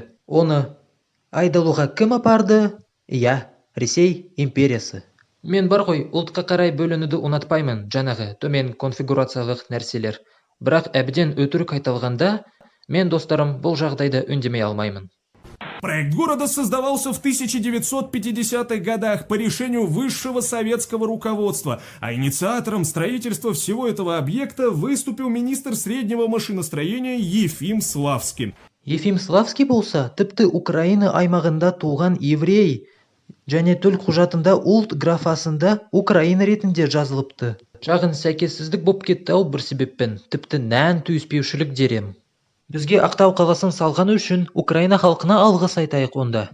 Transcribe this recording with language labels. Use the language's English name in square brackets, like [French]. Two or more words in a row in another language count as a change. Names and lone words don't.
[Kazakh] Оны айдалуға кім апарды? Иә, Ресей империясы. Мен бар ғой, ұлтқа қарай бөлінуді ұнатпаймын, жаңағы төмен конфигурациялық нәрселер. Бірақ әбден өтірік айтылғанда, мен достарым бұл жағдайда үндемей алмаймын. [Russian] Проект города создавался в 1950-х годах по решению высшего советского руководства, а инициатором строительства всего этого объекта выступил министр среднего машиностроения Ефим Славский. [Kazakh] Ефим Славский болса, тіпті Украина аймағында туған еврей, және төл құжатында ұлт графасында Украина ретінде жазылыпты. Жағын сәйкессіздік боп кетті ау бір себеппен, тіпті нән түйіспеушілік дерем. Бізге Ақтау қаласын салған үшін Украина халқына алғыс айтайық онда.